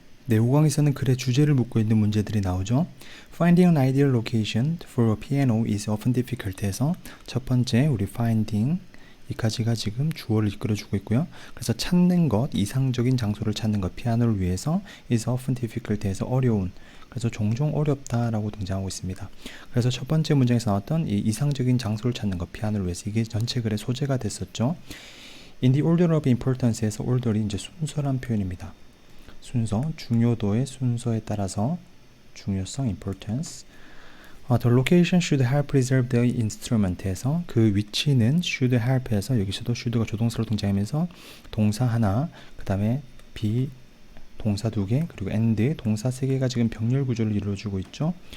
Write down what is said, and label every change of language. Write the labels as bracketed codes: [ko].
[ko] 네, 5강에서는 글의 주제를 묻고 있는 문제들이 나오죠. [en] Finding an ideal location for a piano is often difficult [ko] 해서 첫 번째 우리 finding 이까지가 지금 주어를 이끌어주고 있고요. 그래서 찾는 것, 이상적인 장소를 찾는 것, 피아노를 위해서 [en] is often difficult [ko] 해서 어려운, 그래서 종종 어렵다라고 등장하고 있습니다. 그래서 첫 번째 문장에서 나왔던 이 이상적인 장소를 찾는 것, 피아노를 위해서 이게 전체 글의 소재가 됐었죠. [en] In the order of importance [ko] 에서 order이 이제 순서란 표현입니다. 순서, 중요도의 순서에 따라서 중요성, importance. [en] The location should help preserve the instrument [ko] 에서 그 위치는 [en] should help [ko] 에서 여기서도 should가 조동사로 등장하면서 동사 하나, 그 다음에 be 동사 두 개, 그리고 and 동사 세 개가 지금 병렬 구조를 이루어주고 있죠.